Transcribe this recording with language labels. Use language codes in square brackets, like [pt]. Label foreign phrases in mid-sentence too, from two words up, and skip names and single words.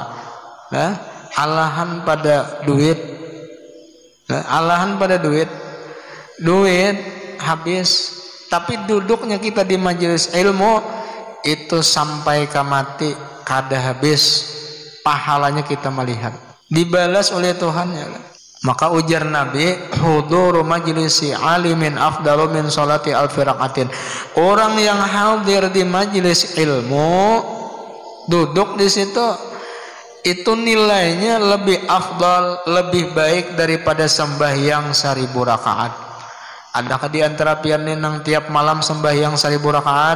[bjn] Nah, alahan pada duit, alahan pada duit habis, tapi duduknya kita di majelis ilmu itu sampai ke mati kada habis pahalanya kita melihat dibalas oleh Tuhan ya. Maka ujar Nabi, [ar] huduru majlisi alimin afdalu min salati alfi rakaatin. [bjn] Orang yang hadir di majelis ilmu duduk di situ itu nilainya lebih afdal, lebih baik daripada sembahyang 1000 rakaat. Adakah di antara pian nang tiap malam sembahyang 1000 rakaat?